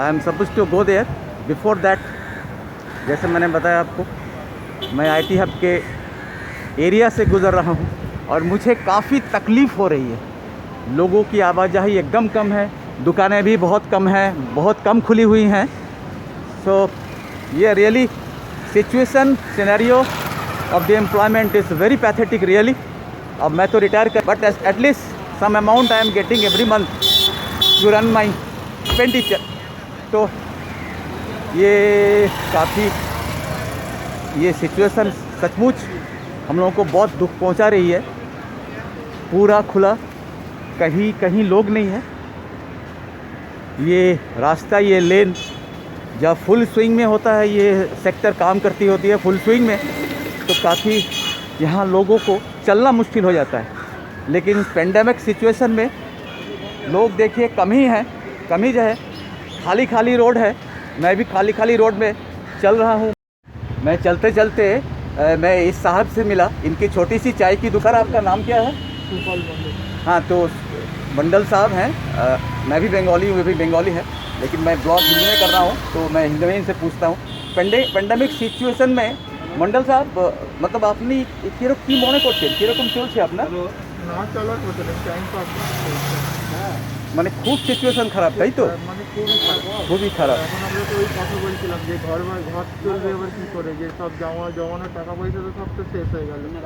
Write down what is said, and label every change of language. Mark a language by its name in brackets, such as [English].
[English] I am suppose to go there. Before that, [Hindi] जैसे मैंने बताया आपको, मैं आईटी हब के एरिया से गुज़र रहा हूँ और मुझे काफ़ी तकलीफ़ हो रही है। लोगों की आवाजाही एकदम कम है, दुकानें भी बहुत कम हैं, बहुत कम खुली हुई हैं। [English] So ये really situation scenario of the employment is very pathetic really. [Hindi] अब मैं तो रिटायर कर, [English] But at least some amount I am getting every month to run my expenditure। [Hindi] तो ये काफ़ी, ये सिचुएशन सचमुच हम लोगों को बहुत दुख पहुंचा रही है। पूरा खुला, कहीं कहीं लोग नहीं है। ये रास्ता, ये लेन जब फुल स्विंग में होता है, ये सेक्टर काम करती होती है फुल स्विंग में, तो काफ़ी यहाँ लोगों को चलना मुश्किल हो जाता है। लेकिन पेंडेमिक सिचुएशन में लोग देखिए कम ही हैं, कम ही जो है, खाली खाली रोड है। मैं भी खाली खाली रोड में चल रहा हूँ। मैं चलते चलते मैं इस साहब से मिला। इनकी छोटी सी चाय की दुकान। आपका नाम क्या है? हाँ, तो मंडल साहब हैं। मैं भी बंगाली हूँ, वे भी बंगाली है, लेकिन मैं ब्लॉग हिंदी में कर रहा हूँ, तो मैं हिंदी में इनसे पूछता हूँ। पेंडेमिक सिचुएशन में मंडल साहब, मतलब [Bangla] আপনি কিরকম কি মনে করছেন, কিরকম চলছে আপনার? না চলার মতো না, টাইম পাস হ্যাঁ, মানে খুব সিচুয়েশন খারাপ, তাই তো? মানে খুবই খারাপ, খুবই খারাপ। এখন আমরা তো ওই কথা বলছিলাম যে ঘর চলবে এবার কি করে, যে সব জমানো টাকা পয়সা তো সব তো শেষ হয়ে গেল।